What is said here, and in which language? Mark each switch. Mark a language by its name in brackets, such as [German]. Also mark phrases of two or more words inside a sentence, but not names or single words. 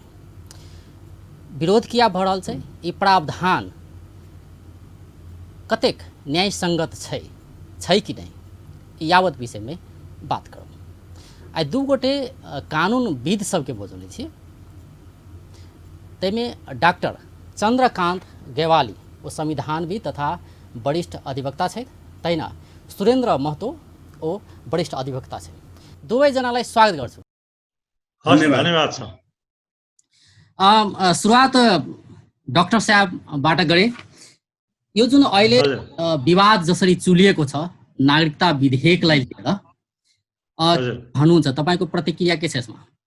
[Maithili] विरोध किया भ रहल छै? ई प्रावधान कतेक न्याय संगत छै कि नहीं, यावत विषय में बात करूँ। आई दू गोटे कानूनविद सबके बोझले छी। तैमे डॉक्टर चंद्रकांत गेवाली वो संविधानविद तथा वरिष्ठ अधिवक्ता छथि, तहिना सुरेन्द्र महतो ओ वरिष्ठ अधिवक्ता छथि। [Nepali] दुवै जनालाई स्वागत गर्छु। धन्यवाद छ। सुरुवात डाक्टर साहबबाट गरे। यो जुन अहिले विवाद जसरी चुलिएको छ नागरिकता विधेयकलाई लिएर भन्नुहुन्छ, तपाईको प्रतिक्रिया के छ यसमा?